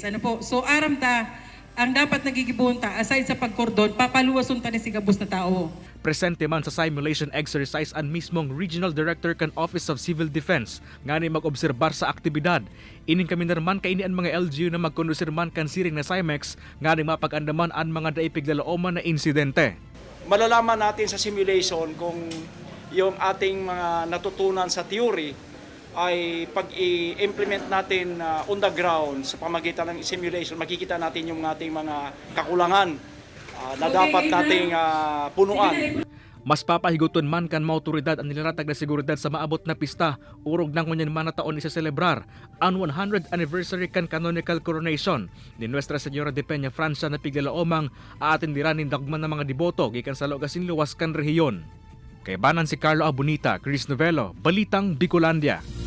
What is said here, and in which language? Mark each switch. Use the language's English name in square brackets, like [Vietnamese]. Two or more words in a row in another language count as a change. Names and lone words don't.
[Bikol] So aram ta ang dapat nagigibunta aside sa pagkordon, papaluwason ta ni si gabos na tao. Presente man sa [English] simulation exercise [Bikol] ang mismong [English] Regional Director [Bikol] kan Office of Civil Defense nga ni mag-obserbar sa aktibidad. Ining kami narman kaini ang mga LGU na magkondusir man kan siring na CIMEX nga ni mapag-andaman ang mga daipiglalooman na insidente. [Filipino] Malalaman natin sa simulation kung yung ating mga natutunan sa theory ay pag i-implement natin [English] on the ground [Filipino] sa pamagitan ng simulation, makikita natin yung ating mga kakulangan na dapat nating punuan. [Bikol] Mas papahiguton man kan mga otoridad ang nilaratag na seguridad sa maabot na pista, urog ng kunyan man na taon isa celebrar ang [English] 100th anniversary [Bikol] kan [English] canonical coronation [Bikol] ni Nuestra Señora de Peña Francia na piglalaomang aatindiranin dagman ng mga deboto gikan sa Logasin luwas kan rehiyon. Kay banan si Carlo Abunita, Chris Novelo, Balitang Bicolandia.